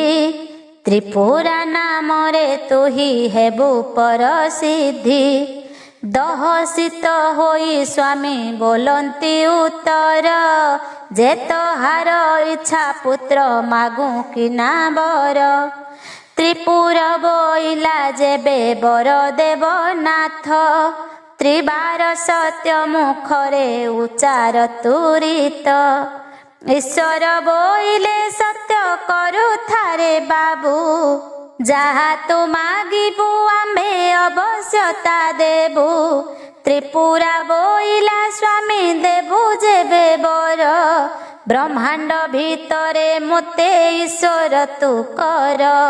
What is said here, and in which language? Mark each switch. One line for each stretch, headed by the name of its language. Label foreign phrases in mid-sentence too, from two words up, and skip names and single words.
Odia: ତ୍ରିପୁରା ନାମରେ ତୁହି ହେବୁ ପରସିଦ୍ଧି, ଦହସିତ ହୋଇ ସ୍ୱାମୀ ବୋଲନ୍ତି ଉତ୍ତର। ଯେ ତୋହାର ଇଚ୍ଛା ପୁତ୍ର ମାଗୁ କିନା ବର, ତ୍ରିପୁର ବୋଇଲା ଯେବେ ବର ଦେବ ନାଥ। ତ୍ରିବାର ସତ୍ୟ ମୁଖରେ ଉଚ୍ଚାର ତୁରିତ ଈଶ୍ୱର ବୋଇଲେ ସତ୍ୟ କରୁ ଥାରେ ବାବୁ ଯାହା ତୁ ମାଗିବୁ ଆମ୍ଭେ ଅବଶ୍ୟତା ଦେବୁ ତ୍ରିପୁରା ବୋଇଲା ସ୍ୱାମୀ ଦେବୁ ଯେବେ ବର ବ୍ରହ୍ମାଣ୍ଡ ଭିତରେ ମୋତେ ଈଶ୍ୱର ତୁ କର